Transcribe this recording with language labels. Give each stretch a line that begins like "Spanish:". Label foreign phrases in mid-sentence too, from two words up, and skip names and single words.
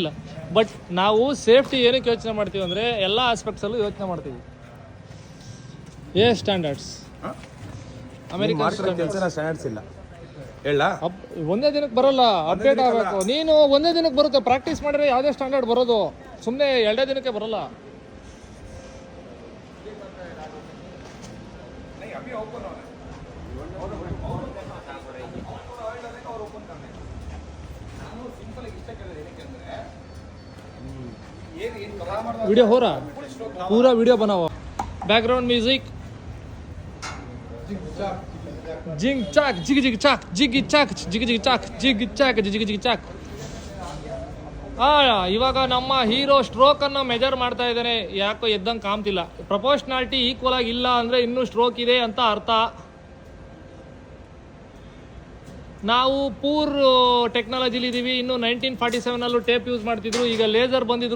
Kannada: ಬಟ್ ನಾವು ಸೇಫ್ಟಿ ಏನಕ್ಕೆ ಯೋಚನೆ ಮಾಡ್ತೀವಿ ಅಂದರೆ ಎಲ್ಲ ಆಸ್ಪೆಕ್ಟ್ಸಲ್ಲೂ ಯೋಚನೆ ಮಾಡ್ತೀವಿ.
English: standards American
Kannada: ಸ್ಟ್ಯಾಂಡರ್ಡ್ಸ್ ಇಲ್ಲ ಹೇಳ. ಒಂದೇ ದಿನಕ್ಕೆ ಬರೋಲ್ಲ, ಅಪ್ಡೇಟ್ ಆಗಬೇಕು. ನೀನು ಒಂದೇ ದಿನಕ್ಕೆ ಬರುತ್ತೆ, ಪ್ರಾಕ್ಟೀಸ್ ಮಾಡಿದ್ರೆ ಯಾವುದೇ ಸ್ಟ್ಯಾಂಡರ್ಡ್ ಬರೋದು, ಸುಮ್ಮನೆ 2 ದಿನಕ್ಕೆ ಬರೋಲ್ಲ.
Hindi: वीडियो हो रहा, पूरा वीडियो बना हुआ.
English: background music, जिंग चाक जिग जिग चाक जिग चाक जिग जिग चाक जिग चाक जिग जिग चाक.
Kannada: ಇವಾಗ ನಮ್ಮ ಹೀರೋ ಸ್ಟ್ರೋಕ್ ಅನ್ನು ಮೆಜರ್ ಮಾಡ್ತಾ ಇದ್ದಾನೆ. ಯಾಕೋ ಎದ್ದಂಗೆ ಕಾಣ್ತಿಲ್ಲ.
English: proportionality equal
Kannada: ಆಗಿ ಇಲ್ಲ ಅಂದರೆ ಇನ್ನೂ ಸ್ಟ್ರೋಕ್ ಇದೆ ಅಂತ ಅರ್ಥ. ನಾವು
English: poor technologyli
Kannada: ಇದ್ದೀವಿ. ಇನ್ನು 1947
English: tape use
Kannada: ಮಾಡ್ತಿದ್ರು, ಈಗ ಲೇಸರ್ ಬಂದಿದ್ರು.